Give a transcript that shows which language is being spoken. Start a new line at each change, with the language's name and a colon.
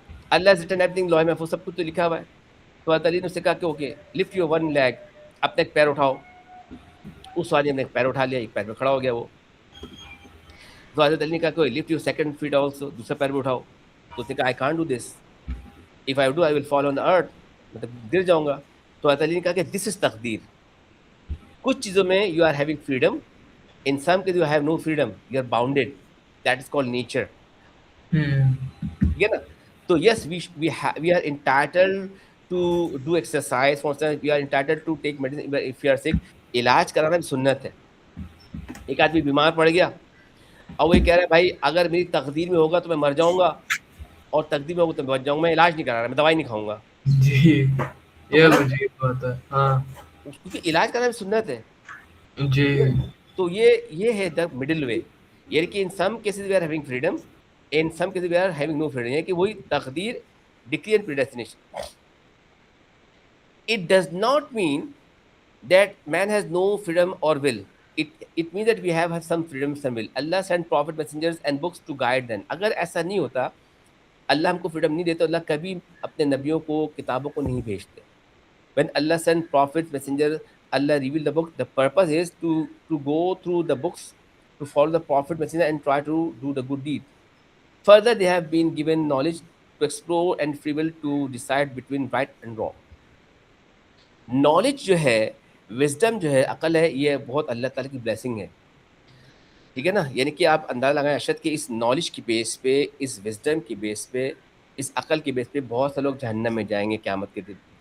Urdu: Allah
English: has written everything،
Urdu: لوح محفوظ سب کچھ تو لکھا ہوا ہے. تو حضرت علی نے اس سے کہا کہ
English: okay lift your one leg,
Urdu: اپنا ایک پیر اٹھاؤ. اس آدمی نے ایک پیر اٹھا لیا، ایک پیر پہ کھڑا ہو گیا وہ. تو حضرت علی نے کہا کہ
English: lift your second feet also,
Urdu: دوسرا پیر بھی اٹھاؤ. تو اس نے کہا
English: I can't do this, if I do I will fall on the earth,
Urdu: مطلب گر جاؤں گا. تو حضرت علی نے کہا کہ دس از تقدیر. کچھ چیزوں میں
English: You are having freedom, in some cases you have no freedom، you are bounded، that is called nature.
Urdu: ٹھیک ہے نا.
English: تو yes we are entitled to do exercise، for instance we are entitled to take medicine if you are sick.
Urdu: علاج کرانا بھی سنت ہے. ایک آدمی بیمار پڑ گیا اور وہ کہہ رہا ہے بھائی اگر میری تقدیر میں ہوگا تو میں مر جاؤں گا، اور تقدیر میں ہوگا تو میں بچ جاؤں گا، میں علاج نہیں کرا رہا، میں دوائی نہیں کھاؤں گا. جی تو یہ غلط عجیب بات ہے. ہاں ہے، کیونکہ علاج کرانا بھی سنت ہے. جی. تو یہ ہے
English: The middle way. یعنی کہ in some cases we are having freedom, in some cases we are having no freedom.
Urdu: یعنی کہ وہی تقدیر،
English: Decree and predestination. It does not mean that man has no freedom اور will. It means that we have some freedom, some will. Allah sent prophet messengers and books to guide them.
Urdu: اگر ایسا نہیں ہوتا، اللہ ہم کو فریڈم نہیں دیتا، اللہ کبھی اپنے نبیوں کو، کتابوں کو نہیں بھیجتے.
English: When Allah sent prophets, messengers, Allah revealed the book. The purpose is to go through the books, to follow the prophet, messenger, and try to do the good deed. Further, they have been given knowledge to explore and free will to decide between right and wrong.
Urdu: Knowledge جو ہے، wisdom جو ہے، عقل ہے، یہ بہت اللہ تعالیٰ کی بلیسنگ ہے. ٹھیک ہے نا. یعنی کہ آپ اندازہ لگائیں ارشد کہ اس نالج کی بیس پہ، اس وزڈم کی بیس پہ، اس عقل کی بیس پہ بہت سے لوگ جہنم میں جائیں گے قیامت کے دن.